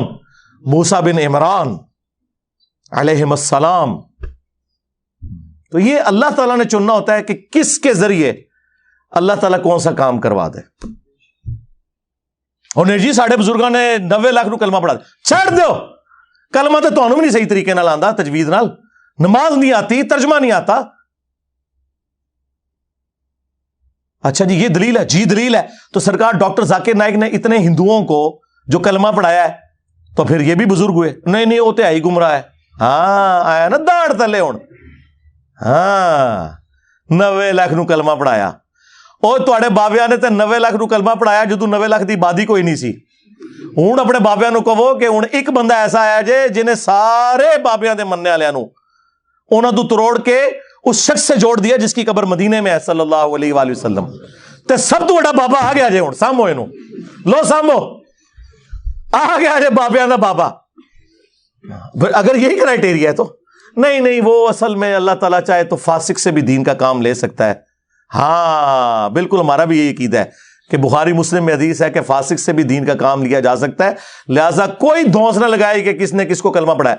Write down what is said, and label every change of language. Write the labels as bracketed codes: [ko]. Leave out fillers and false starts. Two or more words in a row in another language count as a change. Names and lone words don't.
[ur] موسیٰ بن عمران [ar] علیہم السلام. [ur] تو یہ اللہ تعالیٰ نے چننا ہوتا ہے کہ کس کے ذریعے اللہ تعالیٰ کون سا کام کروا دے. [pa] اور جی ساڑھے بزرگاں نے 90 لاکھ نو کلمہ پڑھا دے, چھڑ دو کلمہ تو تانوں بھی نہیں صحیح طریقے نال آندا, [ur] تجوید نال, نماز نہیں آتی, ترجمہ نہیں آتا. اچھا جی یہ دلیل ہے, جی دلیل ہے. تو سرکار ڈاکٹر ذاکر نائک نے اتنے ہندوؤں کو جو کلمہ پڑھایا ہے تو پھر یہ بھی بزرگ ہوئے؟ نہیں وہ تو آئی گمراہ ہے. [pa] ہاں آیا نا داڑ تلے ہون, ہاں 90 لاکھ نو کلمہ پڑھایا. اور تواڈے بابیاں نے تے 90 لاکھ نو کلمہ پڑھایا جدوں 90 لاکھ دی آبادی کوئی نہیں سی. ہوں اپنے بابیاں نو کہو کہ ہوں ایک بندہ ایسا آیا جے جنہیں سارے بابیاں دے مننے والےاں نو انہاں تو تروڑ کے [ur] اس شخص سے جوڑ دیا جس کی قبر مدینے میں ہے [ar] صلی اللہ علیہ وآلہ وسلم. [pa] تے سب تو بڑا بابا آ گیا جے, ہوں سامو اینو, لو سامو آ گیا جے بابیاں دا بابا. [ur] اگر یہی کرائٹیریا ہے تو نہیں وہ اصل میں اللہ تعالیٰ چاہے تو فاسق سے بھی دین کا کام لے سکتا ہے. ہاں بالکل ہمارا بھی یہی عقیدہ ہے کہ بخاری مسلم میں حدیث ہے کہ فاسق سے بھی دین کا کام لیا جا سکتا ہے. لہذا کوئی دھونس نہ لگائے کہ کس نے کس کو کلمہ پڑھایا.